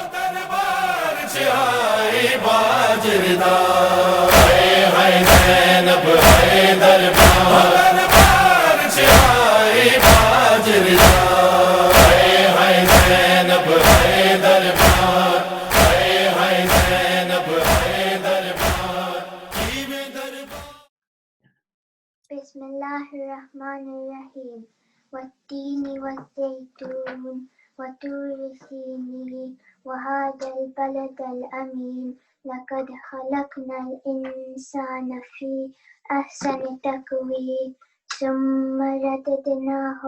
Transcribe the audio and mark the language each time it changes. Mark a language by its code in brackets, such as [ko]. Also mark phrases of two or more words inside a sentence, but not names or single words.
[ur] زینب ہے دربار زینب ہے دربار زینب ہے دربار [ar] بسم الله الرحمن الرحيم والتين والزيتون وطور سينين وهذا البلد الأمين لقد خلقنا الإنسان في أحسن تقويم ثم رددناه